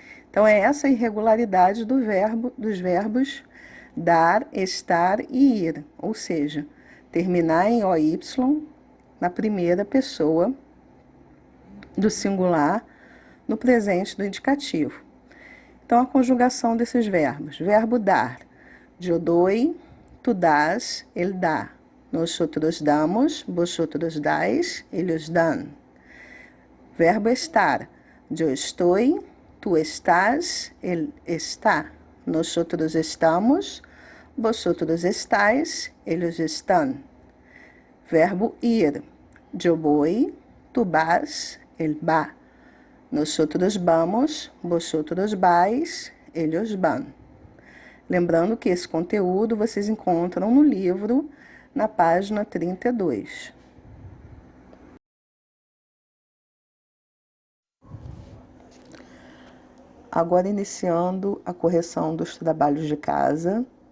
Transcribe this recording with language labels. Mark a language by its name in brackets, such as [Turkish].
[Portuguese] Então, é essa a irregularidade dos verbos dar, estar e ir, ou seja, terminar em OY na primeira pessoa do singular no presente do indicativo. Então, a conjugação desses verbos. [Spanish] Verbo dar, yo doy, tu das, [Portuguese] ele dá. [Spanish] Nosotros damos, vosotros dais, ellos dan. Verbo estar, yo estoy, tu estás, él está. Nosotros estamos, vosotros estáis, ellos están. Verbo ir, yo voy, tu vas, él va. Nosotros vamos, vosotros vais, ellos van. [Portuguese] Lembrando que esse conteúdo vocês encontram no livro, na página 32. Agora iniciando a correção dos trabalhos de casa.